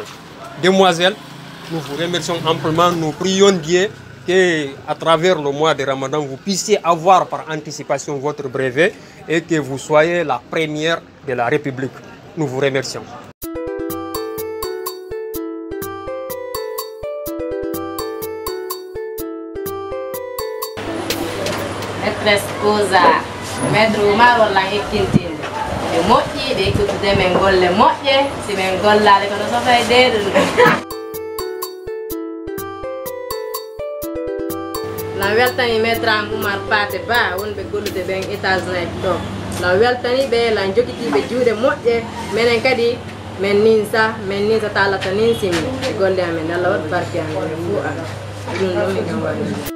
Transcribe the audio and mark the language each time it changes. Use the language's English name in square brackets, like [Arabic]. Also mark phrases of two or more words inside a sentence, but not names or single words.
[French] Demoiselle, nous vous remercions amplement. Nous prions Dieu qu'à travers le mois de Ramadan, vous puissiez avoir par anticipation votre brevet et que vous soyez la première de la République. Nous vous remercions. [Fula] Maîtresse Koza, maître Oumar wala ekkintinde e moƴƴi ɗe ekkutude men golle moƴƴe si men gollade kono sofay deeɗum na weltani maître am Oumar Paté Ba wonɓe gollude ɓen étage nayi ɗo na weltani ɓe lan jokitiɓe juuɗe moƴƴe minen kadi men ninsa talata nin simmi e golle amen Allah waɗ barke amen fuu ala ɗum ɗon mi kam waɗi.